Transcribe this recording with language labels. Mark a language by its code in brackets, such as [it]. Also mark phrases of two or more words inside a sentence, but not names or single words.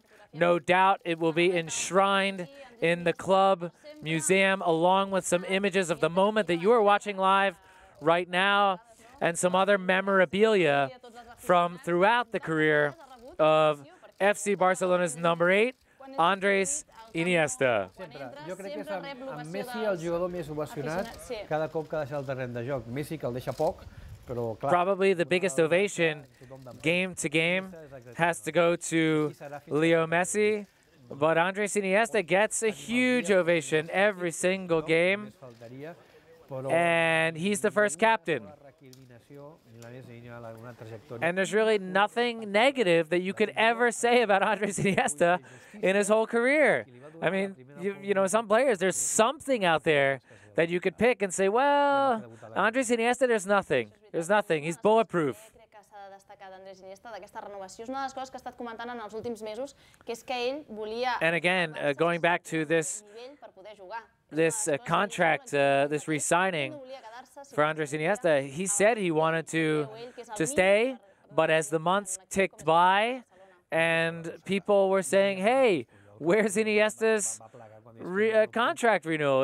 [en] No doubt it will be enshrined in the club museum, along with some images of the moment that you are watching live right now, and some other memorabilia from throughout the career of FC Barcelona's number 8, Andrés Iniesta. [ca] Jo crec que és amb Messi el jugador més ovacionat cada cop que deixa el terreny de joc. Messi, que el deixa poc, però clar... [en] Probably the biggest ovation game to game has to go to Leo Messi, but Andrés Iniesta gets a huge ovation every single game, and he's the first captain. And there's really nothing negative that you could ever say about Andrés Iniesta in his whole career. I mean, you know, some players, there's something out there that you could pick and say, well, Andrés Iniesta, there's nothing. There's nothing. He's bulletproof. [ca] d'Andrés Iniesta, d'aquesta renovació. És una de les coses que ha estat comentant en els últims mesos, que és que ell volia... [en] And again, going back to this contract, this re-signing for Andrés Iniesta, he said he wanted to stay, but as the months ticked by and people were saying, hey, where's Iniesta's contract renewal?